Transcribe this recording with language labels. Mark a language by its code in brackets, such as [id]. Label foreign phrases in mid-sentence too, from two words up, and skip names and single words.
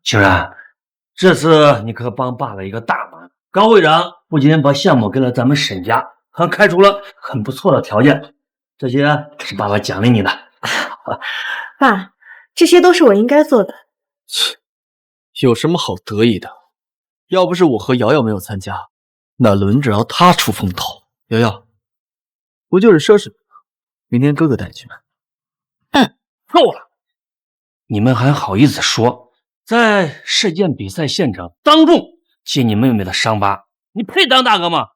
[zh] 清然，這次你可幫爸了一個大忙。高會長不僅把項目給了咱們沈家，還開出了很不錯的條件，這些是爸爸獎勵你的。爸，這些都是我應該做的。有什麼好得意的？要不是我和瑤瑤沒有參加，那輪着要她出風頭。瑤瑤，不就是奢侈品嗎？明天哥哥帶你去買。夠了！你們還好意思說，在世界比賽現場當眾揭你妹妹的傷疤，你配當大哥嗎？